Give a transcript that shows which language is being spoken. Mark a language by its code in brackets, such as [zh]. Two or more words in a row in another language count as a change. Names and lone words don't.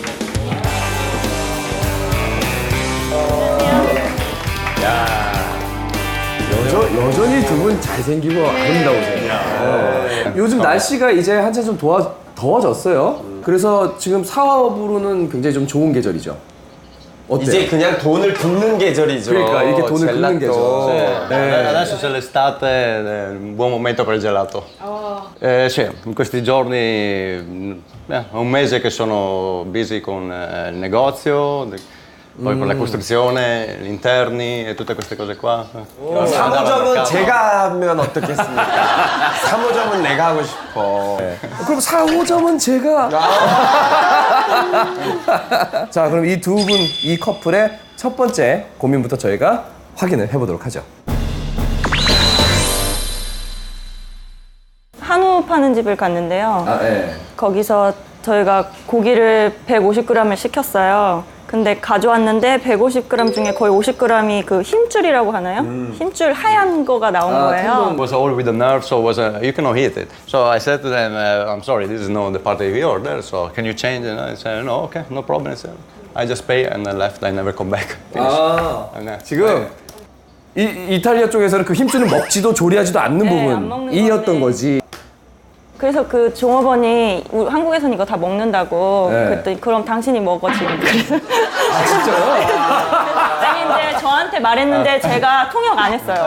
[ko] 여전히 두 분 잘생기고 아름다우세요. 요즘 날씨가 이제 한참 좀 더워졌어요. 그래서 지금 사업으로는 굉장히 좀 좋은 계절이죠. 어때요? 이제 그냥 돈을 붓는 계절이죠. 그러니까 이게 돈을 붓는 계절. [it] Sì. Adesso c'è l'estate, è un buon momento per il gelato. Sì, in questi giorni è un mese che sono busy con il negozio, poi con la costruzione, gli interni e tutte queste cose qua. [ko] 사무점은 제가 하면 어떻겠습니까? 사무점은 내가 하고 싶어. 그럼 4호점은 제가. 자, 그럼 이 두 분, 이 커플의 첫 번째 고민부터 저희가 확인을 해보도록 하죠. 한우 파는 집을 갔는데요. 네. 거기서 저희가 고기를 150g을 시켰어요. 근데 가져왔는데 150g 중에 거의 50g이 그 힘줄이라고 하나요? 힘줄 하얀 거가 나온 거예요. [en] Was all with the nerve, so you cannot eat it. So I said to them, I'm sorry, this is not the part of the order, so can you change it? And I said, no, okay, no problem. I just pay and I left. I never come back. [ko] 지금 이탈리아 쪽에서는 그 힘줄은 먹지도 조리하지도 않는 부분이었던 거지. 그래서 그 종업원이 한국에서는 이거 다 먹는다고 그랬더니 그럼 당신이 먹어 지금. 아 진짜요? 아니 근데 저한테 말했는데 제가 통역 안 했어요.